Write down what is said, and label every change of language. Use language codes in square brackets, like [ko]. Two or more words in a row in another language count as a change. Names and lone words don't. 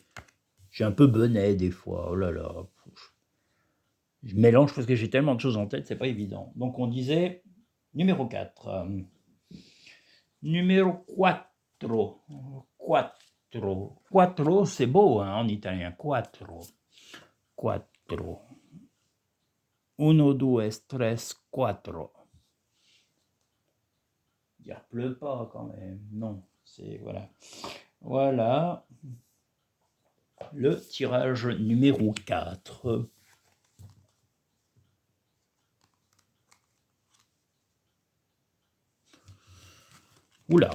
[fr] J'ai un peu benet des fois, oh là là. Je mélange parce que j'ai tellement de choses en tête, c'est pas évident. Donc on disait numéro 4. Numéro 4. Quattro. Quattro, c'est beau hein, en italien. [it] Quattro. Quattro. Uno, due, tres, quattro. [fr] Il pleut pas quand même. Non, c'est voilà. Voilà. Le tirage numéro 4. Oula.